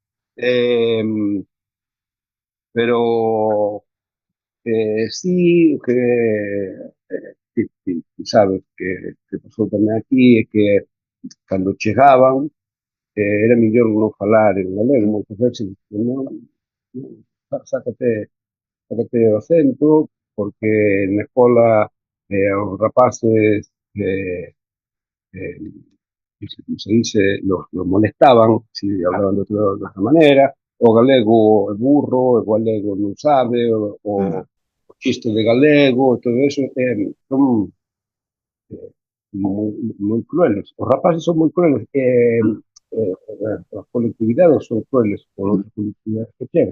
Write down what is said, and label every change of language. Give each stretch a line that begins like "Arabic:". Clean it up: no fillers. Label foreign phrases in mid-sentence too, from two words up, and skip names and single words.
Galician: pero sí, que sabes que pasou tamén aquí é que cando chegaban era mellor non falar en galego, moitas veces non, sácate o acento, porque na escola os rapaces
Spanish: se dice, los molestaban si hablaban de otra manera,
Galician: o galego é burro, o galego non sabe, o chiste de galego, todo eso son moi crueles. Os rapaces son moi crueles. As colectividades son crueles por outras colectividades que chegan.